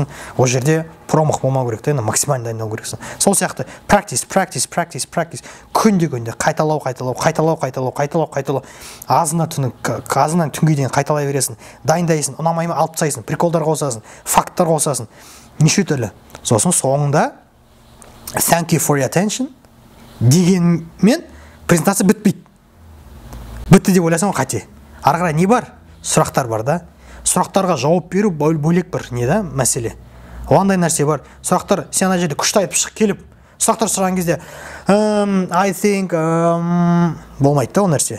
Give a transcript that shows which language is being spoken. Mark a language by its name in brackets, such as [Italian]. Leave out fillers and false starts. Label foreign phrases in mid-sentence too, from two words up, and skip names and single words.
[Kazakh] Ол жерде промах болмау керек те, максимально дайындау керексің. Сол сияқты practice. Күнде қайталау. Азынан түнге дейін қайталай бересің. Дайындайсың, ұнамай ма алып тастайсың, приколдар қосасың, факттар қосасың. Неше түрлі. Сосын соңында [English] thank you for your attention [Kazakh] дегенмен презентация бітпейді. Бітті деп ойласаң қате. Ары қарай не бар? Сұрақтар бар да. Сұрақтарға жауап беру бөлек бір не да мәселе. Ондай нәрсе бар. Сұрақтар сен ана жерде күшті айтып шығып келіп, сұрақтар сұраған кезде [English] I think [Kazakh] болмайды да ол нәрсе.